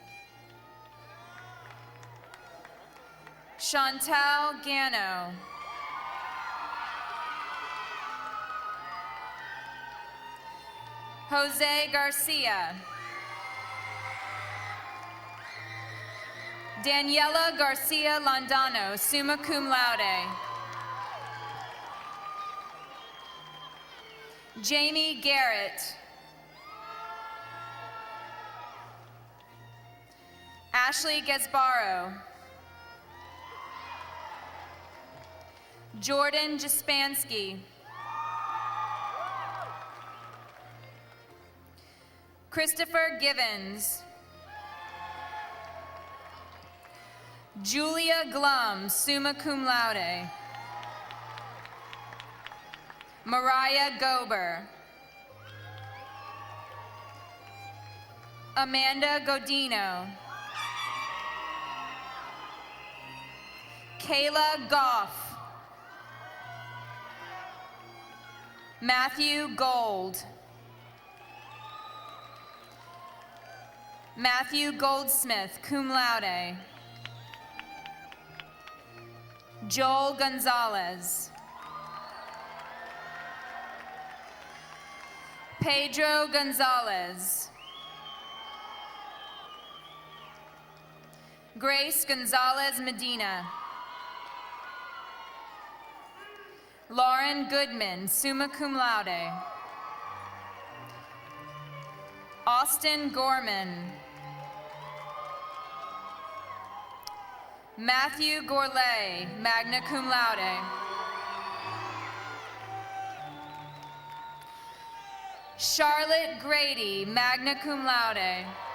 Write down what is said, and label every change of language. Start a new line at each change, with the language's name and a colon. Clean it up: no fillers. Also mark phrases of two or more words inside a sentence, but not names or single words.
English: Chantal Gano. Jose Garcia. Daniela Garcia Landano,
Latin: summa cum laude.
English: Jamie Garrett. Ashley Gesbaro. Jordan Jaspansky. Christopher Givens. Julia Glum,
Latin: summa cum laude.
English: Mariah Gober. Amanda Godino. Kayla Goff. Matthew Gold. Matthew Goldsmith,
Latin: cum laude.
English: Joel Gonzalez. Pedro Gonzalez. Grace Gonzalez Medina. Lauren Goodman,
Latin: summa cum laude.
English: Austin Gorman. Matthew Gourlay,
Latin: magna cum laude.
English: Charlotte Grady,
Latin: magna cum laude.